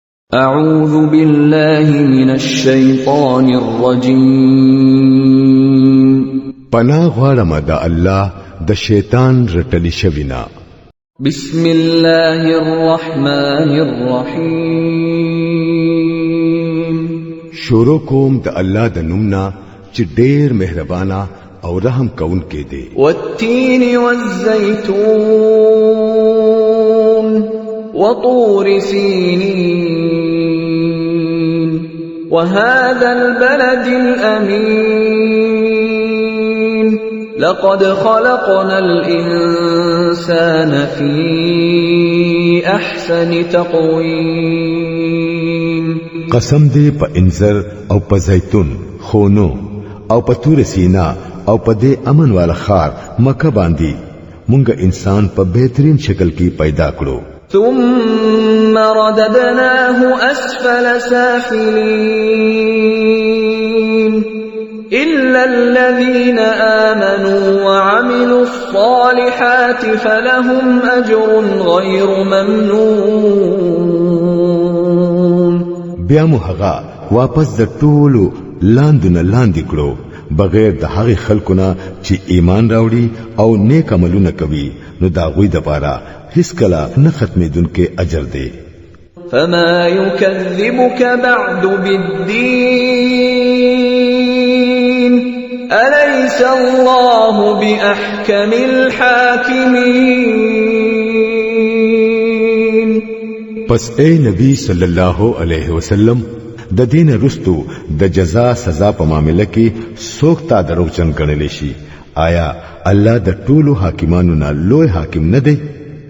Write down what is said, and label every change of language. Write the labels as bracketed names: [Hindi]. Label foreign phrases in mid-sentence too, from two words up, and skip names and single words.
[Arabic] أعوذ بالله من الشيطان الرجيم [Pashto] پناه غواړم د الله د شیطان رټلی شوینا. [Arabic] بسم الله الرحمن الرحيم [Pashto] شروع کوم د الله د نومنا چې ډېر مهربانا او رحم کون کې دی. [Arabic] والتين والزيتون وطور سينين وهذا البلد الأمين لقد خلقنا الإنسان في أحسن تقويم. [Pashto] قسم دې په انځر او په زيتون خونو او په تور سینا او په دې امن والا خار مکه باندې مونږ انسان په بهترین شکل کې پیدا کړو. [Arabic] ثم رددناه أسفل سافلين إلا الذين آمنوا وعملوا الصالحات فلهم أجر غير ممنون. [Pashto] بیا مو هغه واپس د ټولو لاندونه لاندې کړو بغیر د هغه خلکونه چې ایمان راوړي او نیک عملونه کوي نو دا غوي د پاره هیڅ کله نه ختمېدونکو اجر دی. [Arabic] فما يكذبك بعد بالدين أليس الله بأحكم الحاكمين. [Pashto] پس اے نبی [Arabic] صلی الله علیه وسلم [Pashto] د دین رستو د جزا سزا په معاملې کې سوختا دروچن کړل شي. آیا الله د ټولو حاکمانو نه لوی حاکم نه دی؟